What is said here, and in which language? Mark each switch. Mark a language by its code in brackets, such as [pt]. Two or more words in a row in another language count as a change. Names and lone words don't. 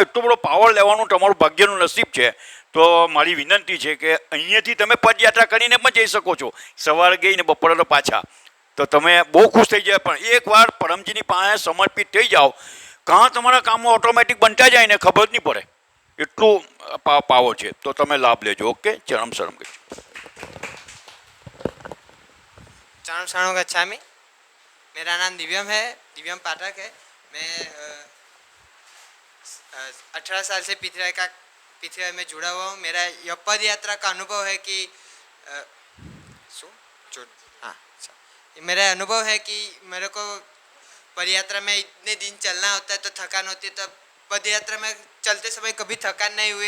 [gu] એટલો બધો પાવર લેવાનું તમારું ભાગ્યનું નસીબ છે। તો મારી વિનંતી છે કે અહીંયાથી તમે પદયાત્રા કરીને પણ જઈ શકો છો, સવારે ગઈને બપોરે તો પાછા, તો તમે બહુ ખુશ થઈ જાય। પણ એકવાર પરમજીની પાસે સમર્પિત થઈ જાઓ, કાં તમારા કામો ઓટોમેટિક બનતા જાય ને ખબર જ નહીં પડે, એટલું પાવર છે। તો તમે લાભ લેજો। ઓકે, [pi] ચરમ શરમ ગચ્છામિ। चरण शरणम गच्छामि। [hi] मेरा नाम दिव्यम है, दिव्यम पाठक है। मैं 18 साल से पी3 वाई में जुड़ा हुआ हूँ। मेरा यह पद यात्रा का अनुभव है कि मेरा अनुभव है कि मेरे को पद यात्रा में इतने दिन चलना होता है तो थकान होती है, तो पद यात्रा में चलते समय कभी थकान नहीं हुई।